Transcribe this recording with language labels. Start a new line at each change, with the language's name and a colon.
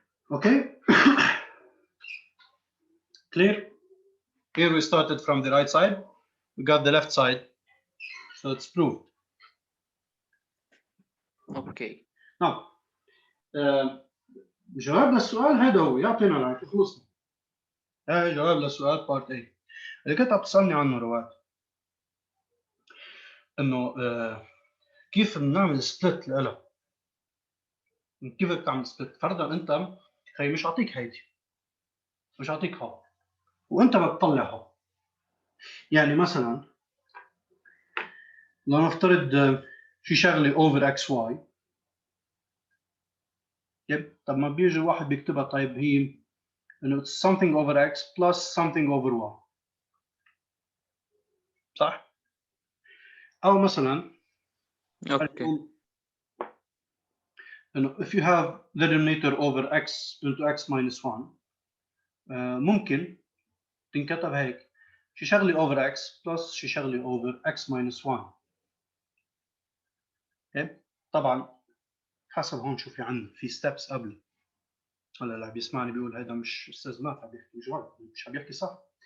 English: Okay? Clear? Here we started from the right side, we got the left side, so it's proved.
Arabic: اوكي. Now, جواب للسؤال هذا هو، يعطينا العافية خلصنا. هاي جواب للسؤال بارت A اللي كنت عم تسألني عنه رواد، إنه كيف بنعمل سبلت لها؟ كيف بتعمل سبلت؟ فرضا أنت خي مش أعطيك هيدي، مش أعطيك ها، وأنت بتطلعها. يعني مثلا لو نفترض في شغلة over x y، طب ما بيجي واحد بيكتبها طيب هي إنه
English: it's something over x plus something over y،
Arabic: صح؟ أو مثلا اوكي.
English: إنه if you have the denominator over x into x minus 1
Arabic: ممكن تنكتب هيك شي شغلة
English: over x plus شي شغلة over x minus 1.
Arabic: طبعا حسب هون شو في عندنا في steps قبل. هلا اللي بيسمعني بيقول هذا مش استاذ مات عم بيحكي مش غلط، مش عم بيحكي صح.